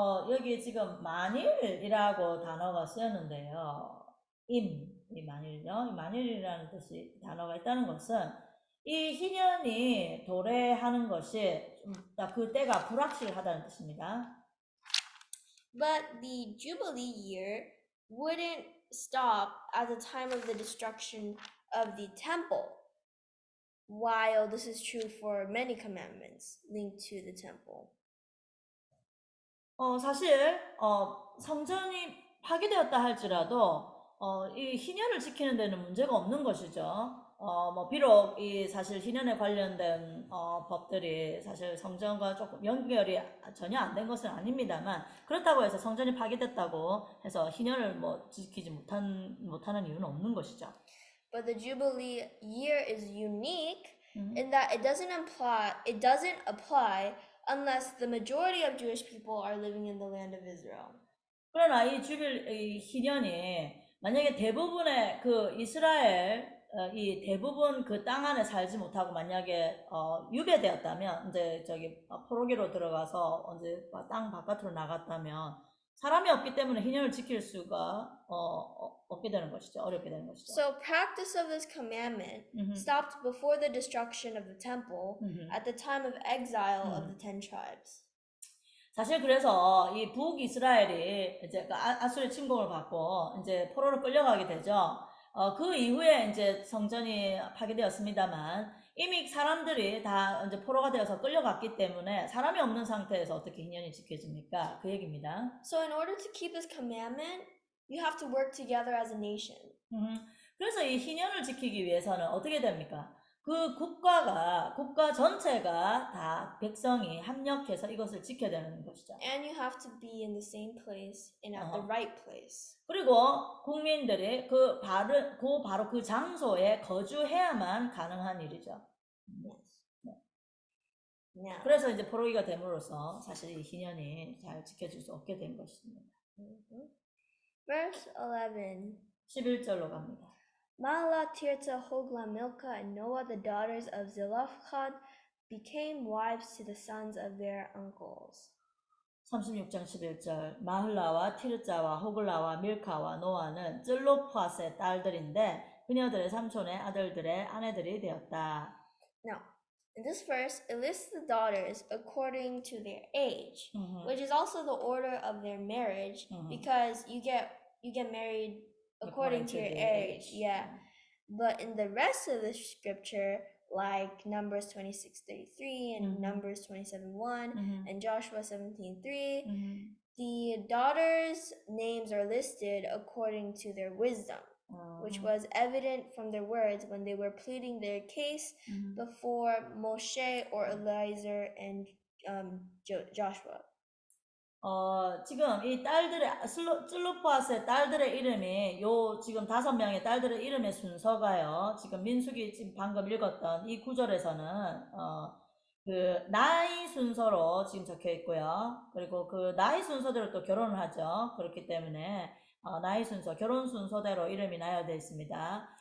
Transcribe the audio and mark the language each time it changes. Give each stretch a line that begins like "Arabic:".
Korean: 여기 지금 만일이라고 단어가 쓰였는데요. 이 만일요. 이 만일이라는 뜻이 단어가 있다는 것은 이 희년이 도래하는 것이 그 때가 불확실하다는 뜻입니다.
English: But the Jubilee year wouldn't stop at the time of the destruction of the temple, while this is true for many commandments linked to the temple.
Korean: 사실 성전이 파괴되었다 할지라도 이 희년을 지키는 데는 문제가 없는 것이죠. 뭐 비록 이 사실 희년에 관련된 법들이 사실 성전과 조금 연결이 전혀 안 된 것은 아닙니다만, 그렇다고 해서 성전이 파괴됐다고 해서 희년을 뭐 지키지 못하는 이유는 없는 것이죠.
English: But the Jubilee year is unique in that it doesn't apply unless the majority of Jewish people are living in the land of Israel.
Korean: 그러나 이 희년이 만약에 대부분의 그 이스라엘 이 대부분 그 땅 안에 살지 못하고 만약에 유배되었다면, 이제 포로기로 들어가서 이제 땅 바깥으로 나갔다면 사람이 없기 때문에 희년을 지킬 수가 없게 되는 것이죠. 어렵게 되는 것이죠.
English: So practice of this commandment stopped before the destruction of the temple at the time of exile of the 10 tribes.
Korean: 사실 그래서 이 북이스라엘이 이제 아수르 침공을 받고 이제 포로로 끌려가게 되죠. 그 이후에 이제 성전이 파괴되었습니다만 이미 사람들이 다 이제 포로가 되어서 끌려갔기 때문에 사람이 없는 상태에서 어떻게 희년이 지켜집니까? 그 얘기입니다.
English: So in order to keep this commandment, you have to work together as a nation.
Korean: 그래서 이 희년을 지키기 위해서는 어떻게 됩니까? 그 국가 전체가 다 백성이 합력해서 이것을 지켜야 되는 것이죠.
English: And you have to be in the same place and at the right place.
Korean: 그리고 국민들이 바로 그 장소에 거주해야만 가능한 일이죠.
English: Now,
Korean: 그래서 이제 포로기가 됨으로써 사실 이 희년이 잘 지켜질 수 없게 된 것입니다.
English: verse 11.
Korean: 11절로 갑니다.
English: Mahlah, Tirza, Hogla, Milcah, and Noah, the daughters of Zelophehad, became wives to the sons of their uncles.
Korean: 36장 11절. 마흘라와 티르자와 호글라와 밀카와 노아는 찔로팟의 딸들인데 그녀들의 삼촌의 아들들의 아내들이 되었다.
English: Now, in this verse, it lists the daughters according to their age, which is also the order of their marriage, because you get married according to your age. Yeah. But in the rest of the scripture, like Numbers 26:33 and Numbers 27:1 and Joshua 17:3, the daughters' names are listed according to their wisdom, which was evident from their words when they were pleading their case before Moshe or Eliezer and Joshua.
Korean: 지금 이 찔로팟의 딸들의 이름이 지금 5명의 딸들의 이름의 순서가요. 지금 민수기 지금 방금 읽었던 이 구절에서는 그 나이 순서로 지금 적혀 있고요. 그리고 그 나이 순서대로 또 결혼을 하죠. 그렇기 때문에 나이 순서, 결혼 순서대로 이름이 나열되어 있습니다.